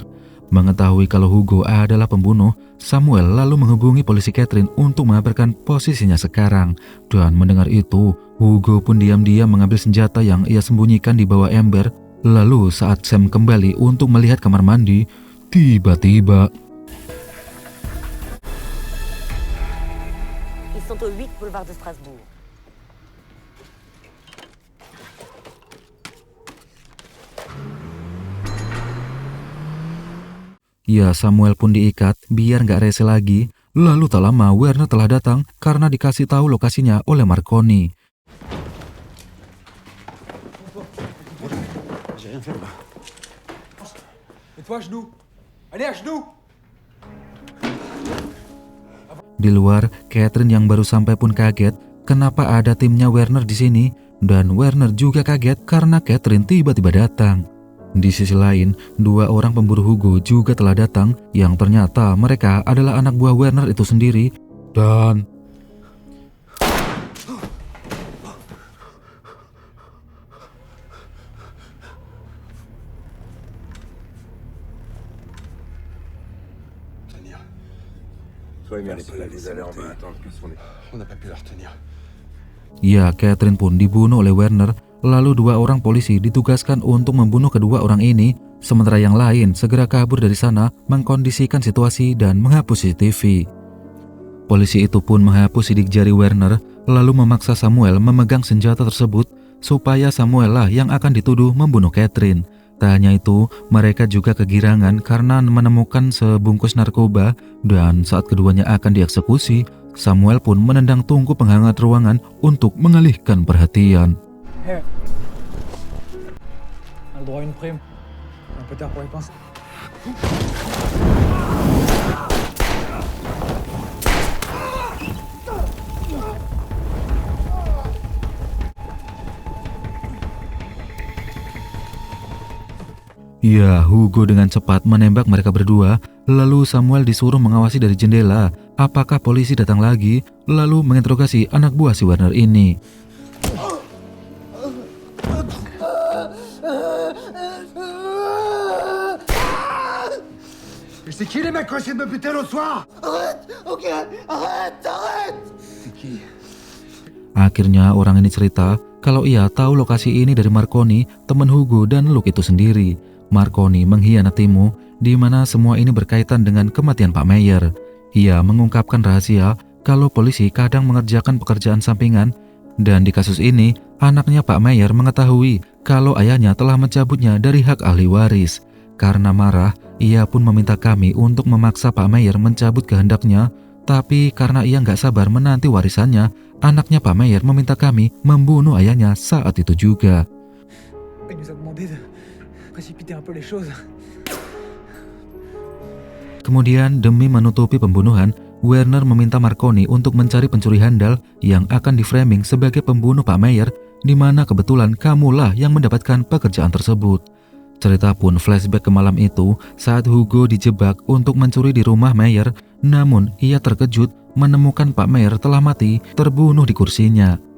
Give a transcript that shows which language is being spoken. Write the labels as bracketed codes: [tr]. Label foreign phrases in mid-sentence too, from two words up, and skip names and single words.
[id] Mengetahui kalau Hugo adalah pembunuh, Samuel lalu menghubungi polisi Catherine untuk mengabarkan posisinya sekarang. Dan mendengar itu, Hugo pun diam-diam mengambil senjata yang ia sembunyikan di bawah ember. Lalu saat Sam kembali untuk melihat kamar mandi, tiba-tiba [fr] Ils sont au 8 boulevard de Strasbourg. [id] ya Samuel pun diikat biar nggak rese lagi. Lalu tak lama Werner telah datang karena dikasih tahu lokasinya oleh Marconi. [fr] J'ai rien fait là-bas. Mets-toi à genoux. Allez, à genoux. [id] Di luar, Catherine yang baru sampai pun kaget kenapa ada timnya Werner di sini, dan Werner juga kaget karena Catherine tiba-tiba datang. Di sisi lain, dua orang pemburu Hugo juga telah datang, yang ternyata mereka adalah anak buah Werner itu sendiri. Dan [fr] Tenir. Soyez merci, vous allez en bas attendre qu'ils sont On n'a pas pu la retenir. [id] ya, Catherine pun dibunuh oleh Werner. Lalu dua orang polisi ditugaskan untuk membunuh kedua orang ini, sementara yang lain segera kabur dari sana, mengkondisikan situasi dan menghapus CCTV. Polisi itu pun menghapus sidik jari Werner, lalu memaksa Samuel memegang senjata tersebut supaya Samuel lah yang akan dituduh membunuh Catherine. Tak hanya itu, mereka juga kegirangan karena menemukan sebungkus narkoba, dan saat keduanya akan dieksekusi, Samuel pun menendang tungku penghangat ruangan untuk mengalihkan perhatian. [fr] Hey. On a le droit à une prime. Un peu tard pour y penser. [id] Ya, Hugo dengan cepat menembak mereka berdua, lalu Samuel disuruh mengawasi dari jendela apakah polisi datang lagi, lalu menginterogasi anak buah si Werner ini. [fr] C'est qui les mecs qui ont essayé de me buter l'autre soir? [id] Akhirnya orang ini cerita kalau ia tahu lokasi ini dari Marconi, teman Hugo dan Luke itu sendiri. Marconi mengkhianatimu, di mana semua ini berkaitan dengan kematian Pak Meyer. Ia mengungkapkan rahasia kalau polisi kadang mengerjakan pekerjaan sampingan, dan di kasus ini anaknya Pak Meyer mengetahui kalau ayahnya telah mencabutnya dari hak ahli waris. Karena marah, ia pun meminta kami untuk memaksa Pak Meyer mencabut kehendaknya, tapi karena ia nggak sabar menanti warisannya, anaknya Pak Meyer meminta kami membunuh ayahnya saat itu juga. [fr] Il nous a demandé de précipiter un peu les choses. [id] Kemudian demi menutupi pembunuhan, Werner meminta Marconi untuk mencari pencuri handal yang akan diframing sebagai pembunuh Pak Meyer, di mana kebetulan kamulah yang mendapatkan pekerjaan tersebut. Cerita pun flashback ke malam itu saat Hugo dijebak untuk mencuri di rumah Meyer, namun ia terkejut menemukan Pak Meyer telah mati terbunuh di kursinya.